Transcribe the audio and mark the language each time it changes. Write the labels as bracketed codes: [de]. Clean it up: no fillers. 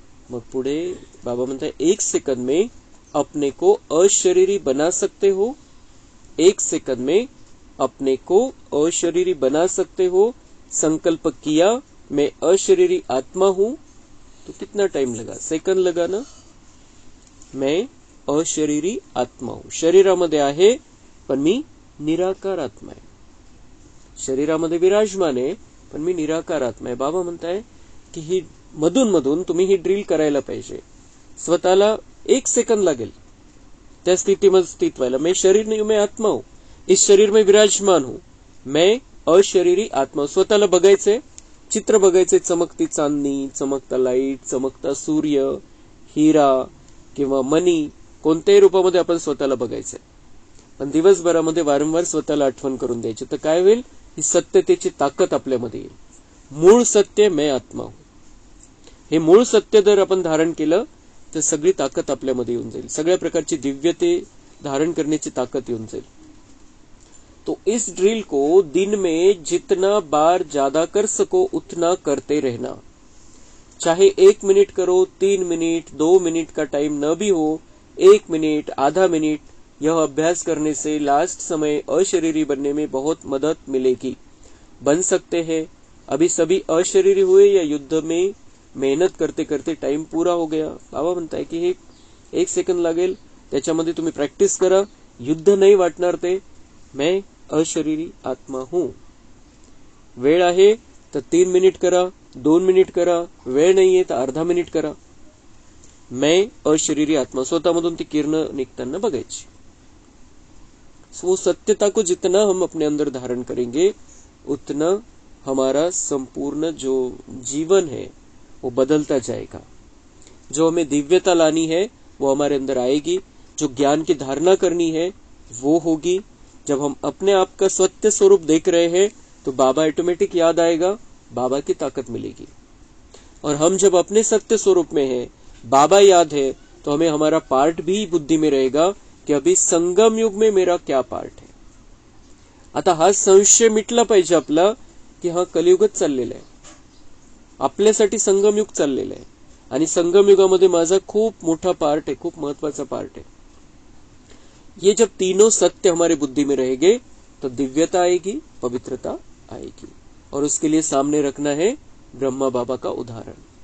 [mr] मग पुढे बाबा म्हणतात [hi] 1 सेकंड में अपने को अशरीरी बना सकते हो. 1 सेकंड में अपने को अशरीरी बना सकते हो. संकल्प किया मैं अशरीरी आत्मा हूं, तो कितना टाइम लगा? सेकंड लगा ना. मैं अशरीरी आत्मा हूं, [mr] शरीरामध्ये आहे पण मी निराकार आत्मा आहे. शरीरामध्ये विराजमान आहे पण मी निराकार आत्मा आहे. बाबा म्हणताय की ही मधून मधून तुम्ही ही ड्रिल करायला पाहिजे. स्वतःला 1 सेकंड लागेल त्या स्थितीमध्ये स्थित व्हायला. [hi] मैं शरीर नहीं हूं, मैं आत्मा हूं, इस शरीर में विराजमान हूं, मैं अशरीरी आत्मा. [mr] स्वतःला बघायचंय, चित्र बघायचंय, चमकती चांदणी, चमकता लाईट, चमकता सूर्य, हिरा किंवा मनी, कोणत्याही रूपामध्ये आपण स्वतःला बघायचंय. पण दिवसभरामध्ये वारंवार स्वतःला आठवण करून द्यायची. तर काय होईल? ही सत्यतेची ताकद आपल्यामध्ये येईल. मूळ सत्य [hi] मैं आत्मा हूं, [mr] हे मूळ सत्य जर आपण धारण केलं तर सगळी ताकद आपल्यामध्ये येऊन जाईल. सगळ्या प्रकारची दिव्यते धारण करण्याची ताकद येऊन जाईल. [hi] तो इस ड्रिल को दिन में जितना बार ज्यादा कर सको उतना करते रहना. चाहे 1 मिनट करो, 3 मिनट, 2 मिनट का टाइम न भी हो, 1 मिनट, आधा मिनट, यह अभ्यास करने से लास्ट समय अशरीरी बनने में बहुत मदद मिलेगी. बन सकते हैं. अभी सभी अशरीरी हुए या युद्ध में मेहनत करते करते टाइम पूरा हो गया. [mr] बाबा म्हणताय की हे 1 सेकंड लागेल, त्याच्यामध्ये तुम्ही प्रॅक्टिस करा. युद्ध नाही वाटणार ते. [hi] मैं अशरीरी आत्मा हूं. [mr] वेळ आहे तर 3 मिनिट करा, 2 मिनिट करा, वेळ नाहीये तर अर्धा मिनिट करा. [hi] मैं अशरीरी आत्मा, [mr] स्वतःमधून ती किरण निघताना बघायची. [hi] वो सत्यता को जितना हम अपने अंदर धारण करेंगे उतना हमारा संपूर्ण जो जीवन है वो बदलता जाएगा. जो हमें दिव्यता लानी है वो हमारे अंदर आएगी. जो ज्ञान की धारणा करनी है वो होगी. जब हम अपने आप का सत्य स्वरूप देख रहे हैं तो बाबा ऑटोमेटिक याद आएगा, बाबा की ताकत मिलेगी. और हम जब अपने सत्य स्वरूप में हैं, बाबा याद है, तो हमें हमारा पार्ट भी बुद्धि में रहेगा की अभी संगम युग में मेरा क्या पार्ट आहे. [mr] आता हा संशय मिटला पाहिजे आपला की हा कलियुगच चाललेला आहे, आपल्यासाठी संगम युग चाललेलं आहे आणि संगम युगामध्ये माझा खूप मोठा पार्ट है, खूप महत्वाचा पार्ट है. [hi] ये जब तीनों सत्य हमारे बुद्धि में रहेंगे तो दिव्यता आएगी, पवित्रता आएगी. और उसके लिए सामने रखना है ब्रह्मा बाबा का उदाहरण.